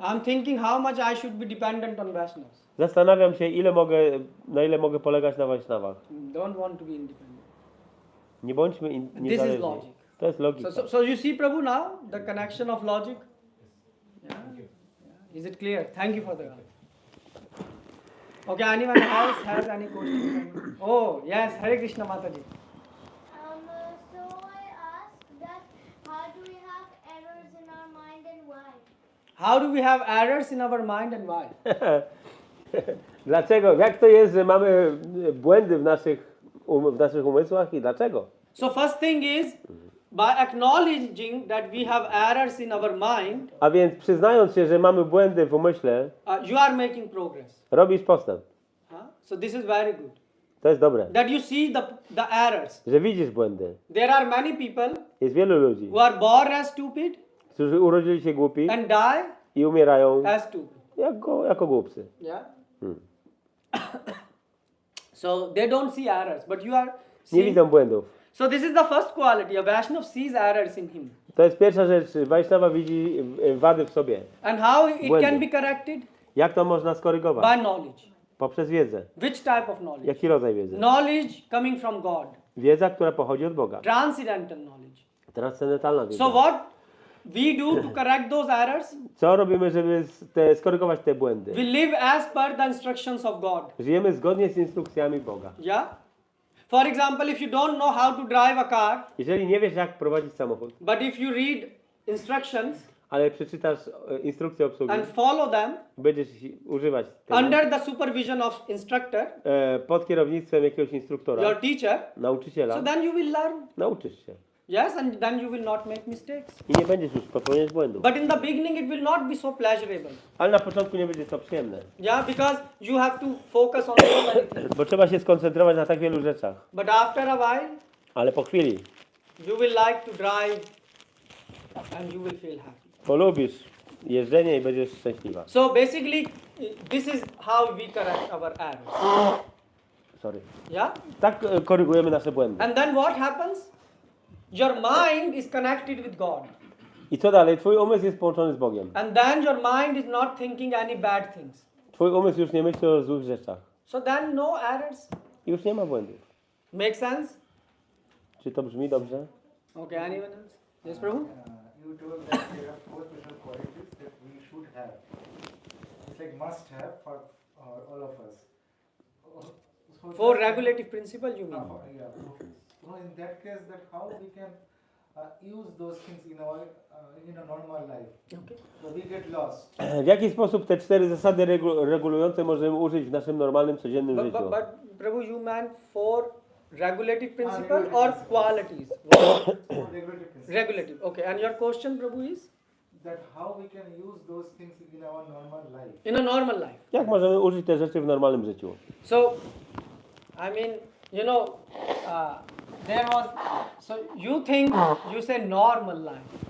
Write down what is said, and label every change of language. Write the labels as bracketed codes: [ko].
[en] I'm thinking how much I should be dependent on Vaishnavas. [pl] zastanawiam się, na ile mogę polegać na Wajsznawach. [en] Don't want to be independent. [pl] Nie bądźmy [en] is [pl] niezależni. [en] logic. [pl] To jest logika. [en] So you see, Prabhu, now the connection of logic. Yeah. Is it clear? Thank you for the. Okay, anyone else has any question? Oh yes, Hare Krishna Mataji. So I asked that how do we have errors in our mind and why? How do we have errors in our mind and why? [pl] Dlaczego? Jak to jest, że mamy błędy w naszych umysłach i dlaczego? [en] So first thing is, by acknowledging that we have errors in our mind, [pl] A więc przyznając się, że mamy błędy w umyśle, [en] you are making progress. [pl] robisz postęp. [en] So this is very good. [pl] To jest dobre. [en] That you see the errors. [pl] Że widzisz błędy. [en] There are many people [pl] Jest wielu ludzi, [en] who are born as stupid [pl] którzy urodzili się głupi [en] and die [pl] i umierają [en] as stupid. [pl] jako głupcy. [en] Yeah. Hmm. So they don't see errors, but you are [pl] Nie [en] seeing. [pl] widzą błędów. [en] So this is the first quality. A Vaishnav sees errors in him. [pl] To jest pierwsza rzecz. Wajsznawa widzi wady w sobie. [en] And how it [pl] Błędy. [en] can be corrected? [pl] Jak to można skorygować? [en] By knowledge. [pl] Poprzez wiedzę. [en] Which type of knowledge? [pl] Jaki rodzaj wiedzy? [en] Knowledge coming from God. [pl] Wiedza, która pochodzi od Boga. [en] Transcendental knowledge. [pl] Transcendentalna wiedza. [en] So what we do to correct those errors? [pl] Co robimy, żeby skorygować te błędy? [en] We live as per the instructions of God. [pl] Żyjemy zgodnie z instrukcjami Boga. [en] Yeah? For example, if you don't know how to drive a car, [pl] Jeżeli nie wiesz, jak prowadzić samochód, [en] but if you read instructions [pl] ale przeczytasz instrukcję obsługi, [en] and follow them [pl] będziesz używać tego, [en] under the supervision of instructor, [pl] pod kierownictwem jakiegoś instruktora, [en] your teacher, [pl] nauczyciela, [en] so then you will learn. [pl] nauczysz się. [en] Yes, and then you will not make mistakes. [pl] I nie będziesz już popełniać błędów. [en] But in the beginning, it will not be so pleasurable. [pl] Ale na początku nie będzie to przyjemne. [en] Yeah, because you have to focus on so many things. [pl] Bo trzeba się skoncentrować na tak wielu rzeczach. [en] But after a while, [pl] Ale po chwili [en] you will like to drive and you will feel happy. [pl] polubisz jeżdżenie i będziesz szczęśliwa. [en] So basically, this is how we correct our errors. Sorry. Yeah? [pl] Tak korygujemy nasze błędy. [en] And then what happens? Your mind is connected with God. [pl] I co dalej? Twój umysł jest połączony z Bogiem. [en] And then your mind is not thinking any bad things. [pl] Twój umysł już nie myśli o złych rzeczach. [en] So then no errors. [pl] Już nie ma błędów. [en] Make sense? [pl] Czy to brzmi dobrze? [en] Okay, anyone else? Yes, Prabhu? You told that there are 4 special qualities that we should have. It's like must have for all of us. So For that- regulative principle, you mean? Yeah. So in that case, that how we can use those things in our in a normal life. Okay. So we get lost. [pl] W jaki sposób te 4 zasady regulujące możemy użyć w naszym normalnym, codziennym życiu? [en] But Prabhu, you meant for regulative principle regulative or principle. qualities? Regulative principles. Regulative. Okay. And your question, Prabhu, is? that how we can use those things in our normal life. In a normal life. [pl] Jak możemy użyć te rzeczy w normalnym życiu? [en] So, I mean, you know, there was, so you think, you say normal life.